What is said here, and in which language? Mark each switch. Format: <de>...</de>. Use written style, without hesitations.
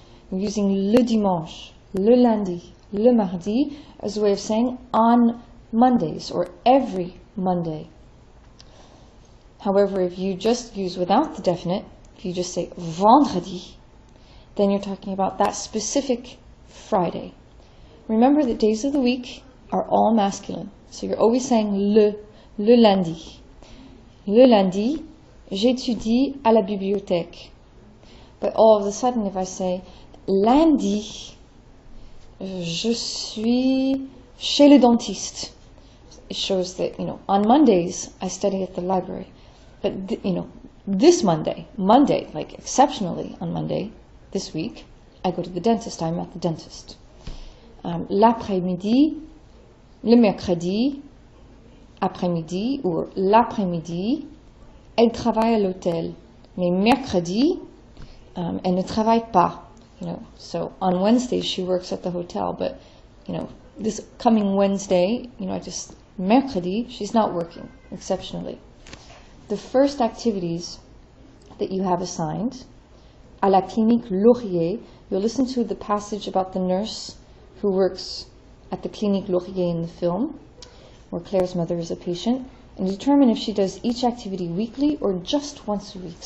<en>You're using</en> <fr>le dimanche, le lundi, le mardi</fr> <en>as a way of saying on Mondays or every Monday. However, if you just use without the definite, if you just say vendredi, then you're talking about that specific Friday. Remember that days of the week are all masculine. So you're always saying le lundi.</en> <fr>Le lundi, j'étudie à la bibliothèque.</fr> <en>But all of a sudden, if I say</en> <fr>lundi, je suis chez le dentiste,</fr> <en>it shows that, on Mondays, I study at the library. But, this Monday, like exceptionally on Monday, this week, I go to the dentist, I'm at the dentist.</en> <fr>L'après-midi, le mercredi, après-midi, ou l'après-midi, elle travaille à l'hôtel. Mais mercredi, elle ne travaille pas.</fr> <en>So on Wednesday she works at the hotel, but this coming Wednesday, just mercredi, she's not working, exceptionally. The first activities that you have assigned, à la clinique Laurier, you'll listen to the passage about the nurse who works at the clinique Laurier in the film, where Claire's mother is a patient, and determine if she does each activity weekly or just once a week.</en>